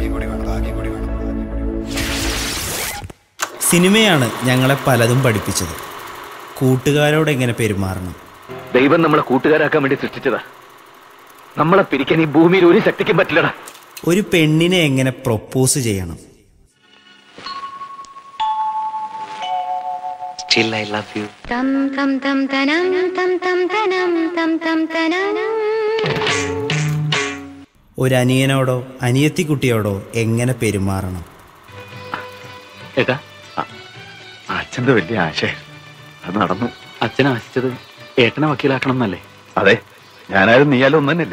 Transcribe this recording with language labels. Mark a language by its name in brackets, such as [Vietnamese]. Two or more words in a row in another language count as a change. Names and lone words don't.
[Malayalam] സിനിമയാണ് ഞങ്ങളെ പലതും പഠിപ്പിച്ചത്. കൂട്ടുകാരോട് എങ്ങനെ പെരുമാറണം. ദൈവം നമ്മളെ കൂട്ടുകാരാക്കാൻ വേണ്ടി സൃഷ്ടിച്ചതാ. നമ്മളെ പിരിക്കാൻ ഈ ഭൂമിയിൽ ഒരു ശക്തിക്കും പറ്റില്ലടാ. ഒരു പെണ്ണിനെ എങ്ങനെ പ്രൊപ്പോസ് ചെയ്യണം. [English] Still I love you. Tam tam tam tanam tam tam tanam tam tam tanam. [Malayalam] ഒരു അനിയനോടോ അനിയത്തിക്കുട്ടിയോടോ എങ്ങനെ പെരുമാറണം. ഏട്ടാ, അച്ഛൻ്റെ വലിയ ആശയം അത് നടന്നു. അച്ഛനെ ആശിച്ചത് ഏട്ടനെ വക്കീലാക്കണം എന്നല്ലേ? അതെ, ഞാനായാലും നീയാലും ഒന്നു തന്നെയല്ലേ.